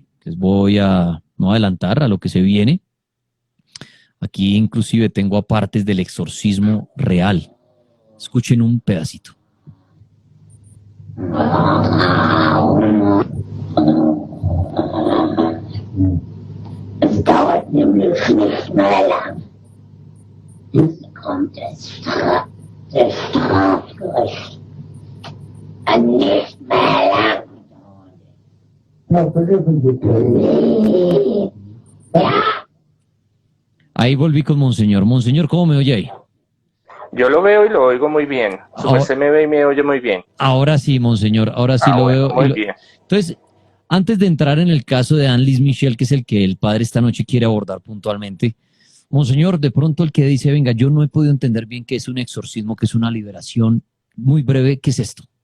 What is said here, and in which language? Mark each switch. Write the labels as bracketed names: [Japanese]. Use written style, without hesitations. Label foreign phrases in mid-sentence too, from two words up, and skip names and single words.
[Spanish] Les voy a no adelantar a lo que se viene. Aquí inclusive tengo apartes del exorcismo real. Escuchen un pedacito. [German] Es dauert nämlich nicht mehr lang. Jetzt kommt das Strafgericht. Und nicht mehr lang. [Spanish] Ahí volví con Monseñor. Monseñor, ¿cómo me oye ahí? Yo lo veo y lo oigo muy bien. Su Ahora, merced me ve y me oye muy bien. ahora sí, monseñor, ahora sí Ah, lo bueno, veo. muy bien. Entonces, antes de entrar en el caso de Annelise Michel, que es el que el padre esta noche quiere abordar puntualmente, monseñor, de pronto el que dice, venga, yo no he podido entender bien qué es un exorcismo, qué es una liberación, muy breve, ¿qué es esto?